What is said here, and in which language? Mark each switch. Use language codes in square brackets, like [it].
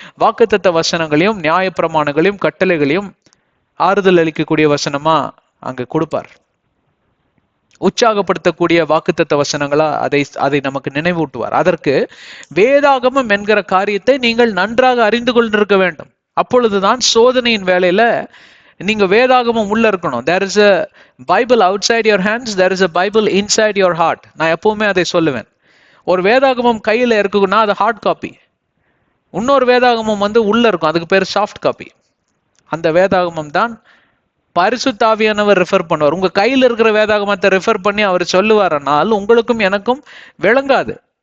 [ta] வாக்குத்தத்த வசனங்களையும் நியாயப்பிரமாணங்களையும் கட்டளைகளையும் ஆறுதல் அளிக்கக்கூடிய வசனமா அங்க கொடுப்பார். உற்சாகப்படுத்தக்கூடிய வாக்குத்தத்த வசனங்களா அதை நமக்கு நினைவூட்டுவார். அதற்கு வேதாகமம் என்கிற காரியத்தை நீங்கள் நன்றாக அறிந்து கொண்டிருக்க வேண்டும். அப்பொழுதுதான் சோதனையின் வேலையில நீங்க வேதாகமம் உள்ள இருக்கணும். [en] there is a bible outside your hands, there is a bible inside your heart. [ta] நான் எப்பவுமே அதை சொல்லுவேன். ஒரு வேதாகமம் கையில இருக்குன்னா அது ஹார்ட் காப்பி. இன்னொரு வேதாகமம் உள்ள இருக்கும், அதுக்கு பேர் சாஃப்ட் காப்பி. அந்த வேதாகமம் தான் பரிசுத்த ஆவியானவர் ரெஃபர் பண்ணுவார். உங்க கையில் இருக்கிற வேதாகமத்தை ரெஃபர் பண்ணி அவர் சொல்லுவாரனால் உங்களுக்கும் எனக்கும் விளங்காது.